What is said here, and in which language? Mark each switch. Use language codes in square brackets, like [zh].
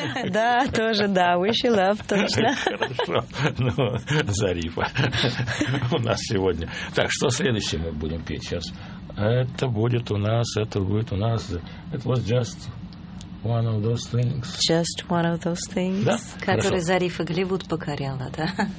[ru] Да, тоже, да, [en] wish you love, [ru] точно. Хорошо, ну, Зарифа у нас сегодня. Так, что следующее мы будем петь сейчас? Это будет у нас. [en] It was just one of those things. Just one of those things. [ru] Да? Который Зарифа Голливуд покорила, да?